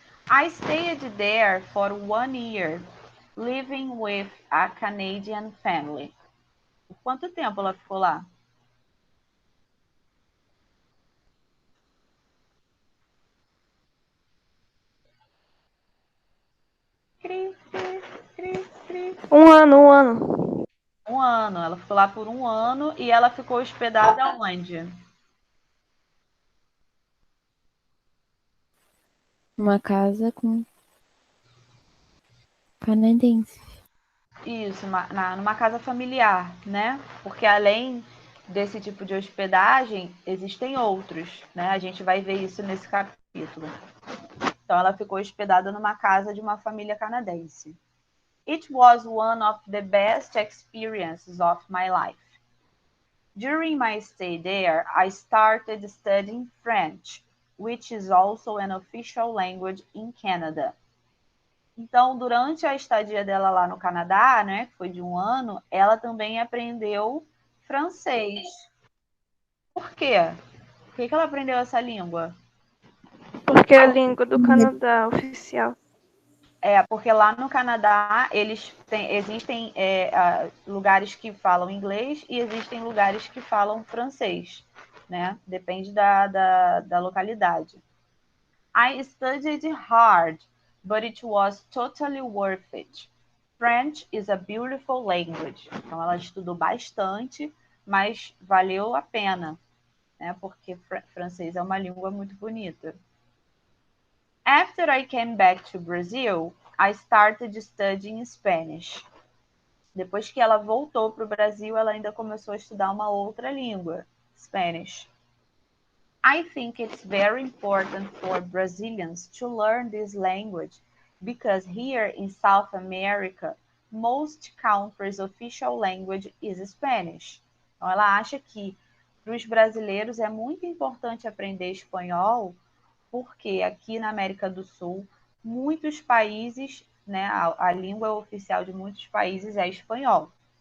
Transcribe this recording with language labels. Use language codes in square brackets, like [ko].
[en] I stayed there for 1 year, living with a Canadian family. [pt] Por quanto tempo ela ficou lá? Cri, cri, cri, cri. Um ano. 1 ano. Ela ficou lá por 1 ano e ela ficou hospedada onde? Uma casa com canadense. Isso, numa casa familiar, né? Porque além desse tipo de hospedagem, existem outros, né? A gente vai ver isso nesse capítulo. Então, ela ficou hospedada numa casa de uma família canadense. [en] It was one of the best experiences of my life. During my stay there, I started studying French, which is also an official language in Canada. [pt] Então, durante a estadia dela lá no Canadá, né, que foi de 1 ano, ela também aprendeu francês. Por quê? Por que ela aprendeu essa língua? Porque é a língua do Canadá oficial. Porque lá no Canadá existem lugares que falam inglês e existem lugares que falam francês, né? Depende da localidade. [en] I studied hard, but it was totally worth it. French is a beautiful language. [pt] Então, ela estudou bastante, mas valeu a pena, né? Porque francês é uma língua muito bonita. [en] After I came back to Brazil, I started studying Spanish. [pt] Depois que ela voltou para o Brasil, ela ainda começou a estudar uma outra língua, Spanish. [en] I think it's very important for Brazilians to learn this language because here in South America, most countries' official language is Spanish. [pt] Então, ela acha que para os brasileiros é muito importante aprender espanhol porque aqui na América do Sul, muitos países, né, a língua oficial de muitos países é espanhol.